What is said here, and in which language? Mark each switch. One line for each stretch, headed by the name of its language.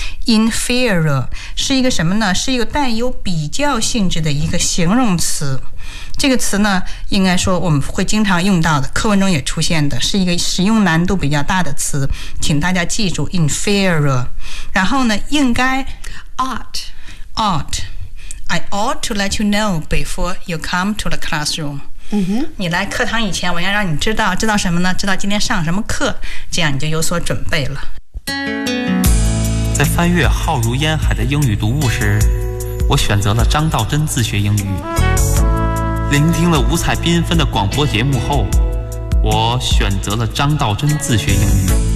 Chinese: inferior 是一个什么呢？是一个带有比较性质的一个形容词。这个词呢应该说我们会经常用到的，课文中也出现的，是一个使用难度比较大的词，请大家记住 inferior。然后呢应该
English: ought I ought to let you know before you come to the classroom、 mm-hmm.
Chinese: 你来课堂以前我要让你知道，知道什么呢？知道今天上什么课，这样你就有所准备了。在翻阅浩如烟海的英语读物时，我选择了张道真自学英语。聆听了五彩缤纷的广播节目后，我选择了张道真自学英语。